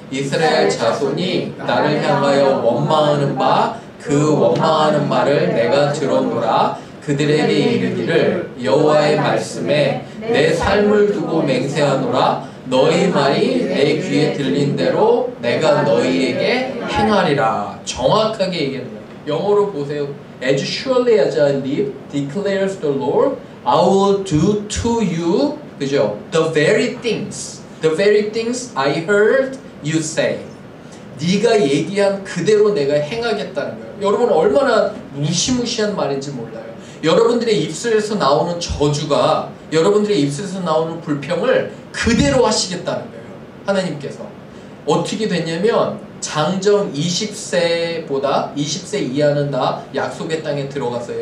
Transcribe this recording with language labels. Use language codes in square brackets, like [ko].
[ko] 이스라엘 자손이 나를 향하여 원망하는 바 그 원망하는 말을 내가 들었노라. 그들에게 이르기를 여호와의 말씀에 내 삶을 두고 맹세하노라. 너희 말이 내 귀에 들린 대로 내가 너희에게 행하리라. 정확하게 얘기합니다. 영어로 보세요. [en] As surely as I live, declares the Lord, I will do to you, 그죠? The very things I heard you say. [ko] 네가 얘기한 그대로 내가 행하겠다는 거예요. 여러분 얼마나 무시무시한 말인지 몰라요. 여러분들의 입술에서 나오는 저주가, 여러분들의 입술에서 나오는 불평을 그대로 하시겠다는 거예요. 하나님께서. 어떻게 됐냐면 장정 20세보다 20세 이하는 다 약속의 땅에 들어갔어요.